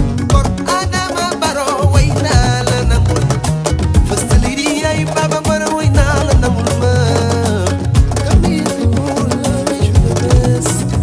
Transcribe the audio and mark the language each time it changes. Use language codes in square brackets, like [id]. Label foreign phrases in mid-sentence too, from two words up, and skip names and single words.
[wo] Kon Adama Barrow, way naa la nangul. [en] First Lady [wo] yaay Baba Barrow, way naa la nangul ma. [en] Come here, people, let me show you the best.